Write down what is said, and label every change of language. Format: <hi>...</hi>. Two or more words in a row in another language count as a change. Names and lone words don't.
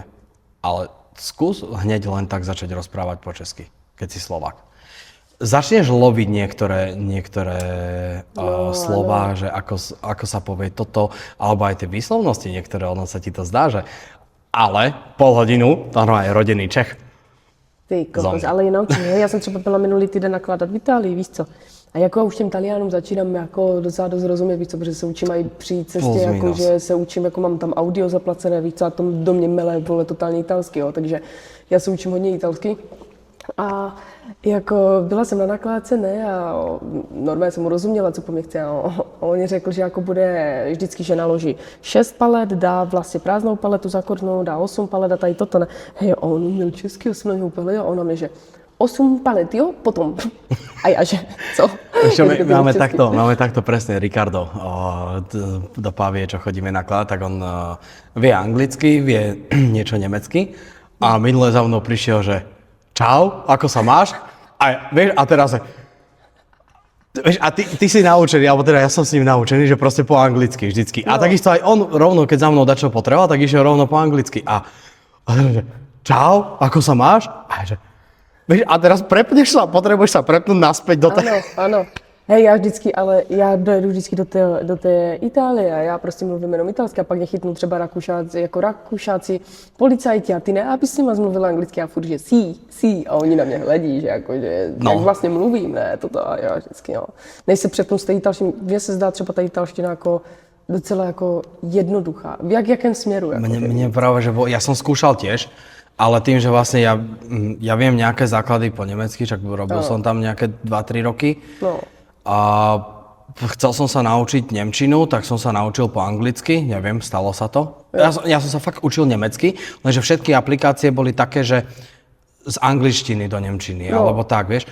<sk>Ale skús hneď len tak začať rozprávať po česky, keď si Slovák. Začneš loviť niektoré slová, že ako sa povie toto, alebo aj tie výslovnosti niektoré, ono sa ti to zdá, že ale pol hodinu, to je rodený Čech.</sk> <cs>Ty kokos, ale jinak, já jsem třeba byla minulý týden nakládat v Itálii, víš co? A jako už těm Taliánům začínám jako docela dost rozumět, víš co, protože se učím i při cestě, jako, že se učím, jako mám tam audio zaplacené, víš co, a to do mě mele, vole, totálně italsky, jo, takže já se učím hodně italsky. A jako byla jsem na nakládce, ne, a normálně jsem mu rozuměla, co po mě chce, a on řekl, že jako bude vždycky, že naloží 6 palet, dá vlastně prázdnou paletu zakornou, dá 8 palet a tady toto, ne. Hej, on měl český 8 palet a ona mě, že 8 palet, jo? Potom. A já, že co?</cs> <sk>Ešte</sk> <cs>Jak to bylo česky?</cs> <sk>máme takto presne, Ricardo do Pávie, čo chodíme nakladať, tak on vie anglicky, vie niečo nemecky a minule za mnou prišiel, že čau, ako sa máš? A vieš, a teraz vieš, a ty si naučený, alebo teda ja som s ním naučený, že proste po anglicky vždycky. A takisto aj on rovno, keď za mnou dačo potreboval, tak išiel rovno po anglicky. A teraz, že čau, ako sa máš? A že vieš, a teraz prepneš sa, potrebuješ sa prepnúť naspäť do tej...</sk> <cs>Ano, ano. Hej, já vždycky, ale já dojedu vždycky do té Itálie a já prostě mluvím jenom italsky a pak mě chytnou třeba Rakušáci, policajti a ty ne, aby s nima mluvila anglicky a furt, že sí a oni na mě hledí, že jako, že jak vlastně mluvím, ne, toto a já vždycky, no. Než se přepnu z té italštiny, mně se zdá třeba ta italština jako docela jako jednoduchá. V jakém směru? Jako,</cs> <sk>Mne práve, že ja som skúšal tiež, ale tým, že vlastne ja viem nejaké základy po nemecky, čak robil som tam nejaké 2-3 roky. No. A chcel som sa naučiť nemčinu, tak som sa naučil po anglicky, neviem, stalo sa to. Ja som sa fakt učil nemecky, lenže všetky aplikácie boli také, že z angličtiny do nemčiny, alebo tak, vieš.</sk>